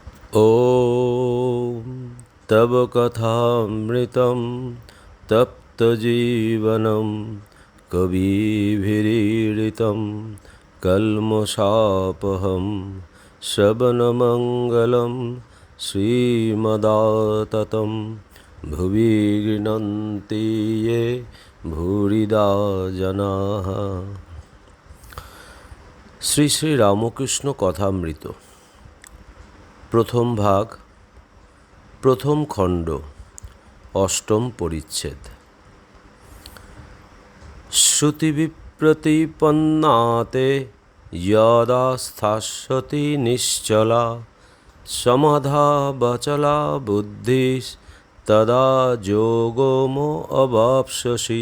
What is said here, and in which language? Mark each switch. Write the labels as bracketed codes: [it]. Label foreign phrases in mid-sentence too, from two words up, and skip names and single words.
[sa] ॐ तव कथामृतं तप्तजीवनं कविभिरीडितं कल्मषापहं श्रवणमङ्गलं श्रीमदाततं भुवि गृह्णन्ति ये भूरिदा जनाः। [bn] শ্রী শ্রী রামকৃষ্ণ কথামৃত প্রথম ভাগ, প্রথম খণ্ড, অষ্টম পরিচ্ছেদ। [sa] শ্রুতিবিপ্রতিপন্নাতে যদা স্থাস্যতি নিশ্চলা সমাধা বচলা বুদ্ধিস তদা যোগমো অবাপ্স্যসি।